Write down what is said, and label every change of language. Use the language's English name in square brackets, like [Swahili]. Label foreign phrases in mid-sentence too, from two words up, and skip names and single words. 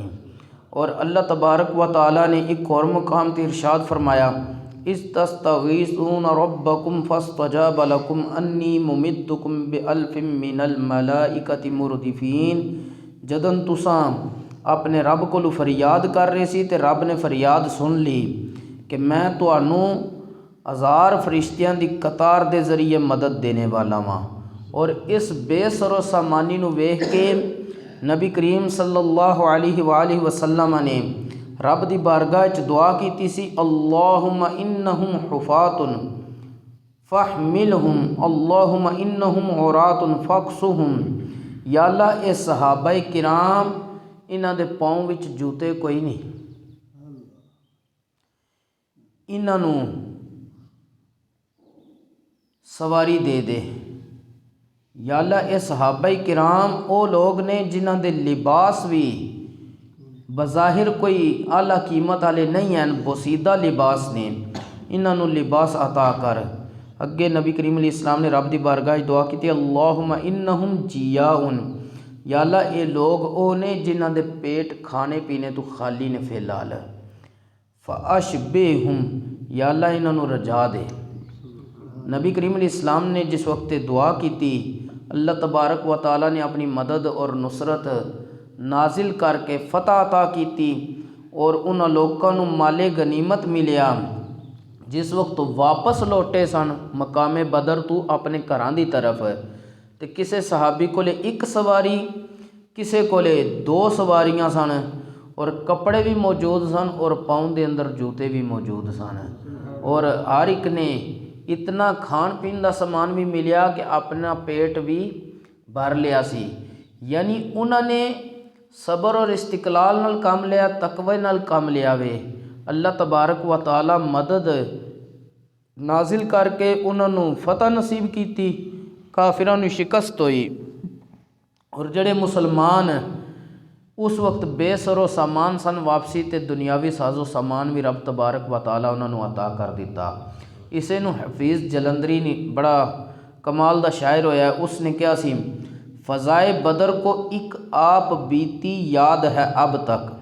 [Punjabi] اور اللہ تبارک و تعالیٰ نے ایک اور مقام تے ارشاد فرمایا [Arabic] اِذْ تَسْتَغِیثُونَ رَبَّکُمْ فَاسْتَجَابَ لَکُمْ أَنِّی مُمِدُّکُمْ بِأَلْفٍ مِّنَ الْمَلَائِکَةِ مُرْدِفِینَ، [Punjabi] جدن تساں اپنے رب کو فریاد کر رہے سی تے رب نے فریاد سن لی کہ میں تانوں 1000 فرشتیاں دی قطار دے ذریعے مدد دینے والا ہاں۔ اور اس بے سر و سامانی نو ویکھ کے نبی کریم [Arabic] صلی اللہ علیہ وآلہ وسلم [Punjabi] نے رب دی بارگاہ وچ دعا کیتی سی [Arabic] اللہم انہم حفاۃ فاحملہم، اللہم انہم عراۃ فاکسہم، [Punjabi] یا اللہ اے صحابہ کرام انہاں دے پاؤں وچ جوتے کوئی نہیں، انہاں نوں سواری دے دے۔ یا اللہ اے صحابہ کرام او لوگ نے جنہاں دے لباس بھی بظاہر کوئی اعلیٰ قیمت والے نہیں ہیں، بوسیدہ لباس نے، انہاں نوں لباس عطا کر۔ اگے نبی کریم [Arabic] علیہ السلام [Punjabi] نے رب دی بارگاہ دعا کی [Arabic] اللہم انہم جیاؤن، [Punjabi] یا اللہ اے لوگ او نے جنہاں دے پیٹ کھانے پینے تو خالی نے فی الحال، فاشبہم، یا اللہ انہاں نوں رجا دے۔ [Urdu] نبی کریم [Arabic] علیہ السلام [Urdu] نے جس وقت دعا کی تھی اللہ تبارک و تعالیٰ نے اپنی مدد اور نصرت نازل کر [Punjabi] کے فتح عطا کی تھی اور انہاں لوگوں نوں مال غنیمت ملیا جس وقت واپس لوٹے سن مقام بدر تو اپنے گھراں دی طرف، تے کسے صحابی کولے ایک سواری کسے کولے 2 سواریاں سن اور کپڑے بھی موجود سن اور پاؤں دے اندر جوتے بھی موجود سن، اور ہر ایک نے اتنا کھان پین دا سامان بھی ملیا کہ اپنا پیٹ بھی بھر لیا سی۔ یعنی انہوں نے صبر اور استقلال نال کام لیا، تقوی نال کام لیا وے۔ اللہ تبارک و تعالی مدد نازل کر کے انہوں نے فتح نصیب کیتی، کافراں نوں شکست ہوئی، اور جڑے مسلمان اس وقت بے سر و سامان سن، واپسی تے دنیاوی ساز و سامان بھی رب تبارک و تعالی انہوں نے عطا کر دیتا۔ اسے نو حفیظ جلندری نے بڑا کمال دا شاعر ہویا ہے، اس نے کیا سی، [Urdu] فضائے بدر کو ایک آپ بیتی یاد ہے اب تک،